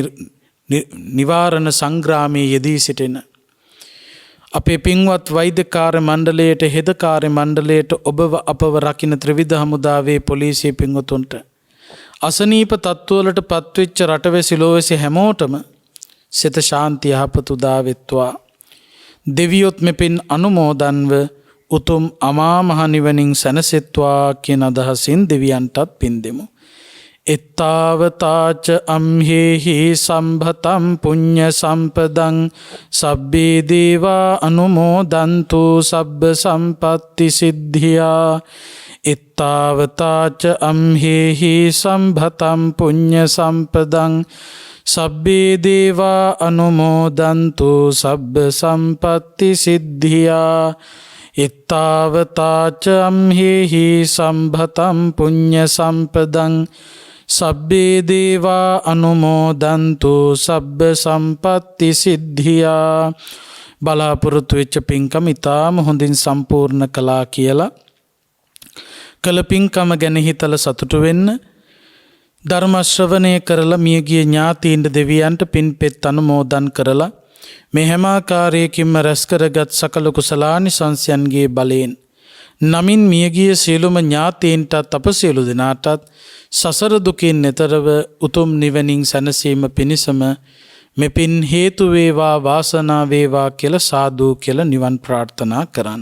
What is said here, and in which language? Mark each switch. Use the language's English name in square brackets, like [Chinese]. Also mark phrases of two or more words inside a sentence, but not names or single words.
[Sinhala] නිවාරණ සංග්‍රාමයේ යෙදී සිටින අපේ පින්වත් වෛද්‍ය කාර්ය මණ්ඩලයට, හෙද කාර්ය මණ්ඩලයට, ඔබව අපව රකින්න ත්‍රිවිධ හමුදාවේ පොලිසිය පින්වතුන්ට, අසනීප තත්ත්වවලට පත්වෙච්ච රටවැසි ලෝවැසි හැමෝටම සිත ශාන්ති යහපත උදා වෙත්වා. දෙවියොත් මෙපින් අනුමෝදන්ව උතුම් අමා මහ නිවනින් සැනසෙත්වා කියන අදහසින් දෙවියන්ටත් පින් දෙමු. [Pali] එත්තාවතාච අම්හෙහි සම්භතම් පුඤ්ඤ සම්පදං සබ්බේ දේවා අනුමෝදන්තු සබ්බ සම්පත්ති සිද්ධියා. එත්තාවතාච අම්හෙහි සම්භතම් පුඤ්ඤ සම්පදං සබ්බේ දේවා අනුමෝදන්තු සබ්බ සම්පත්ති සිද්ධියා. එත්තාවතාච අම්හෙහි සම්භතම් පුඤ්ඤ සම්පදං සබ්බේ දේවා අනුමෝදන්තු සබ්බ සම්පත්ති සිද්ධියා. [Sinhala] බලාපොරොත්තු වෙච්ච පින්කම ඉතාම හොඳින් සම්පූර්ණ කළා කියලා කළ පින්කම ගැන හිතලා සතුටු වෙන්න, ධර්ම ශ්‍රවණය කරලා මියගිය ඥාතීන්ට දෙවියන්ට පින්පෙත් අනුමෝදන් කරලා මේ හැම ආකාරයකින්ම රැස් කරගත් සකල කුසලානිසංසයන්ගේ බලයෙන් නමින් මියගිය සියලුම ඥාතීන්ටත් අප සියලු දෙනාටත් සසර දුකින් එතරව උතුම් නිවනින් සැනසීම පිණිසම මෙපින් හේතු වේවා වාසනාව වේවා කියලා සාදු කියලා නිවන් ප්‍රාර්ථනා කරන්න.